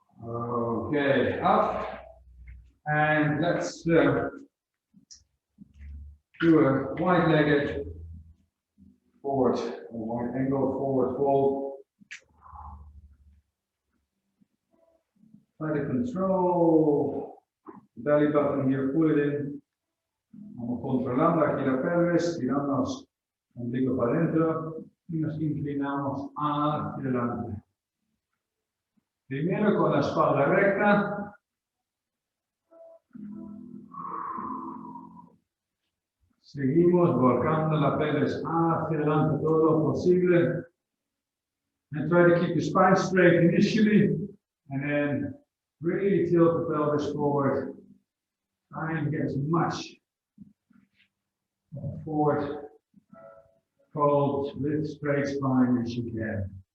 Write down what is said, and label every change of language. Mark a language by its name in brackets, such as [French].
[English] Okay, up. And let's do a wide-legged forward, a wide angle forward fold. Try to control the belly button here, pull it in. [Spanish] Vamos controlando aquí la pelvis, tiramos el ombligo para adentro y nos inclinamos hacia adelante. Primero con la espalda recta. Seguimos volcando la pelvis hacia adelante todo lo posible. [English] And try to keep the spine straight initially, and then really tilt the pelvis forward. Try and get as much forward fold with straight spine as you can.